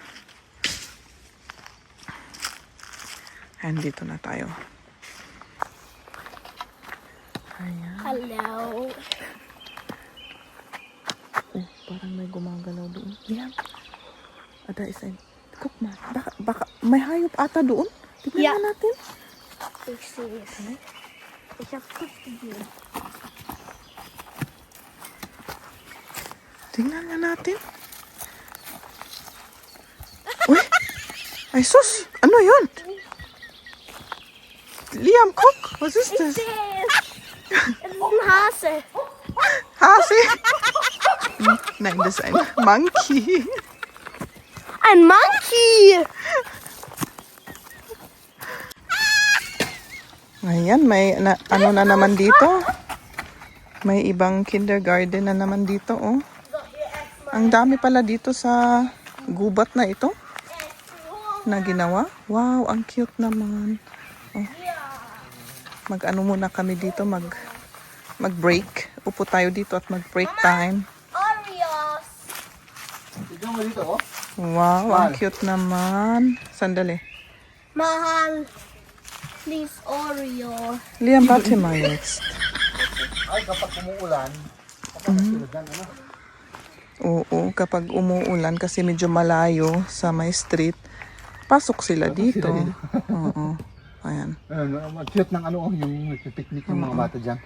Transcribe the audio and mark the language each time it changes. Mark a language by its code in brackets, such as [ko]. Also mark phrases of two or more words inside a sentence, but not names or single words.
[tl] Ayan, dito na tayo. Ayan. [de] Hallo. [tl] Oh, parang may gumagalaw doon. [de] Yan. Ada is ein... Guck mal. [tl] Baka may hayop ata doon. Tignan [de] Ja. [tl] nga natin. [de] Ich sehe es. Ich habe kurz gesehen. [tl] Tingnan nga natin. Uy! Ay sus! Ano yun? [de] Liam, guck! Was ist Ich das? sehe es. Es ist ein Hase. Hase? Nein, das ist ein Monkey. Ein Monkey. [tl] Ayan, may ano na naman dito. May ibang kindergarten na naman dito, oh. Ang dami pala dito sa gubat na ito na ginawa. Wow, ang cute naman. Oh. Mag-ano muna kami dito, mag-break. Upo tayo dito at mag- [en] break time. [tl] Oreos. Tignan mo dito, oh. Wow, ang cute naman. Sandali. Mahal. Please, Oreo. [de] Liam, warte mal jetzt. [tl] Ay, kapag umuulan, kapag nasilagan, ano? Oo, kapag umuulan kasi medyo malayo sa may street, pasok sila dito. Oo. Ayan. Ano, cute ng ano, yung picnic ng mga bata dyan.